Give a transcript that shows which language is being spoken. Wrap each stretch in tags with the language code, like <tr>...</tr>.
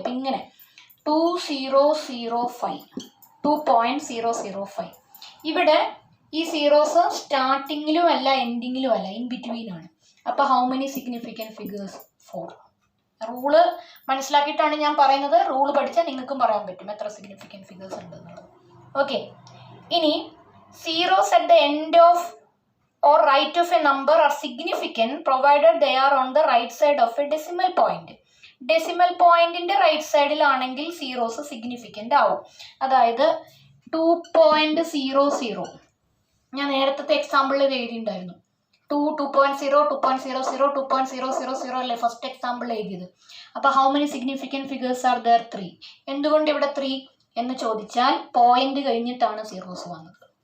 <ml>അപ്പം ഇങ്ങനെ 2005 2.005 ഇവിടെ ഈ സീറോസ് സ്റ്റാർട്ടിങ്ങിലും അല്ല എൻഡിങ്ങിലും അല്ല, ഇൻ ബിറ്റ്വീൻ ആണ്. അപ്പോൾ</ml> <en>how many significant figures,</en> <ml>4. Rule മനസ്സിലാക്കിയിട്ടാണ് ഞാൻ പറയുന്നത്. റൂള് പഠിച്ചാൽ നിങ്ങൾക്കും പറയാൻ പറ്റും എത്ര സിഗ്നിഫിക്കൻറ്റ് ഫിഗേഴ്സ് ഉണ്ട് എന്നുള്ളത്.</ml> <en>Okay, ഇനി zeros at the end of or right of a number are significant provided they are on the right side of a decimal point.</en> <ml>Decimal പോയിന്റിന്റെ റൈറ്റ് സൈഡിലാണെങ്കിൽ സീറോസ് സിഗ്നിഫിക്കൻ്റ് ആവും. അതായത് 2.00 ഞാൻ നേരത്തെ എക്സാമ്പിളിൽ എഴുതിയിട്ടുണ്ടായിരുന്നു. 2.0 2.00 2.000 അല്ലേ ഫസ്റ്റ് എക്സാമ്പിൾ എഴുതിയത്. അപ്പോൾ</ml> <en>how many significant figures are there,</en> <ml>3. എന്തുകൊണ്ട് ഇവിടെ 3 എന്ന് ചോദിച്ചാൽ പോയിന്റ് കഴിഞ്ഞിട്ടാണ് സീറോസ് വന്നത്.</ml>